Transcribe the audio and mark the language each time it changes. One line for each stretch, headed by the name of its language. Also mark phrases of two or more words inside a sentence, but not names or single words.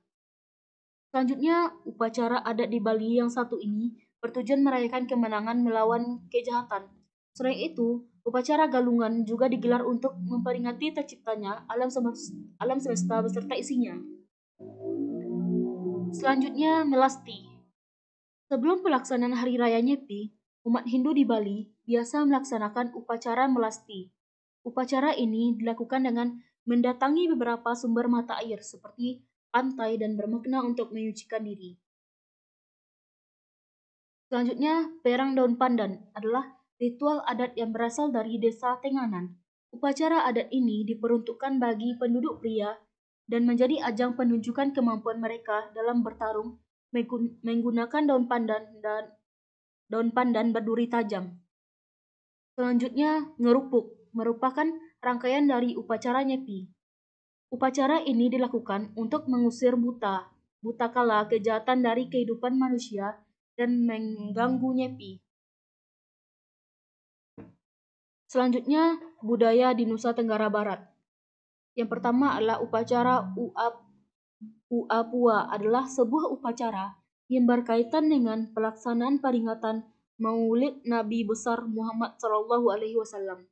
Indonesian: Selanjutnya, upacara adat di Bali yang satu ini bertujuan merayakan kemenangan melawan kejahatan. Selain itu, upacara galungan juga digelar untuk memperingati terciptanya alam semesta beserta isinya. Selanjutnya, Melasti. Sebelum pelaksanaan Hari Raya Nyepi, umat Hindu di Bali biasa melaksanakan upacara Melasti. Upacara ini dilakukan dengan mendatangi beberapa sumber mata air seperti pantai dan bermakna untuk menyucikan diri. Selanjutnya, perang daun pandan adalah ritual adat yang berasal dari desa Tenganan. Upacara adat ini diperuntukkan bagi penduduk pria dan menjadi ajang penunjukan kemampuan mereka dalam bertarung menggunakan daun pandan berduri tajam. Selanjutnya, ngerupuk merupakan rangkaian dari upacara nyepi. Upacara ini dilakukan untuk mengusir buta kala kejahatan dari kehidupan manusia dan mengganggu nyepi. Selanjutnya, budaya di Nusa Tenggara Barat. Yang pertama adalah upacara Uapua adalah sebuah upacara yang berkaitan dengan pelaksanaan peringatan Maulid Nabi besar Muhammad SAW.